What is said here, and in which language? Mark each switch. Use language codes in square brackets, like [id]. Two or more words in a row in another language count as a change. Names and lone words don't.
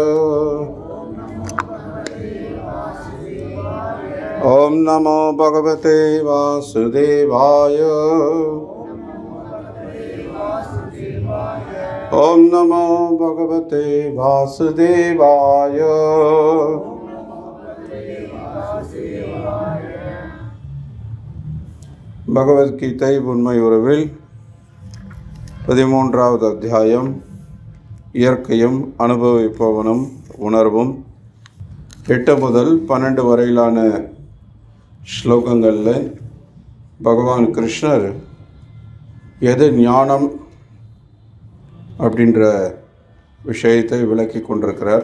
[sa] ओम नमो भगवते वासुदेवाय। ओम नमो भगवते वासुदेवाय। [ta] பகவத்கீதை உண்மை உறவில் 13வது அத்தியாயம், இயற்கையும் அனுபவிப்பவனும் உணர்வும். 8 முதல் 12 வரையிலான ஸ்லோகங்களில் பகவான் கிருஷ்ணர் எது ஞானம் அப்படின்ற விஷயத்தை விளக்கி கொண்டிருக்கிறார்.